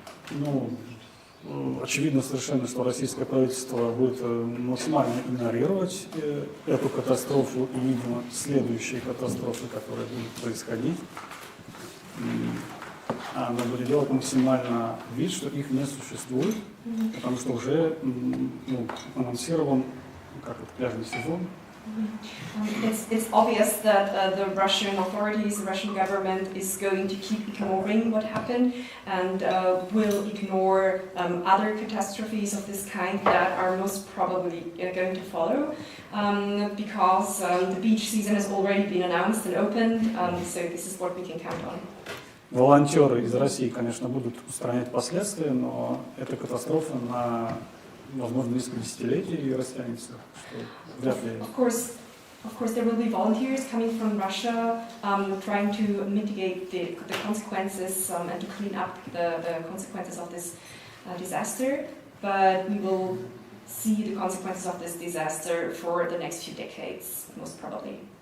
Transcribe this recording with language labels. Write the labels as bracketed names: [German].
[Russian] Ну, очевидно совершенно, что российское правительство будет максимально игнорировать эту катастрофу и, видимо, следующие катастрофы, которые будут происходить. Оно будет делать максимально вид, что их не существует, потому что уже анонсирован как это, пляжный сезон. [English] It's obvious that the Russian authorities, the Russian government is going to keep ignoring what happened and will ignore other catastrophes of this kind that are most probably going to follow because the beach season has already been announced and opened, so this is what we can count on. [Russian] Волонтеры из России, конечно, будут устранять последствия, но эта катастрофа на, возможно, несколько десятилетий растянется, что вряд ли. [English] Of course, there will be volunteers coming from Russia trying to mitigate the consequences and to clean up the consequences of this disaster, but we will see the consequences of this disaster for the next few decades, most probably.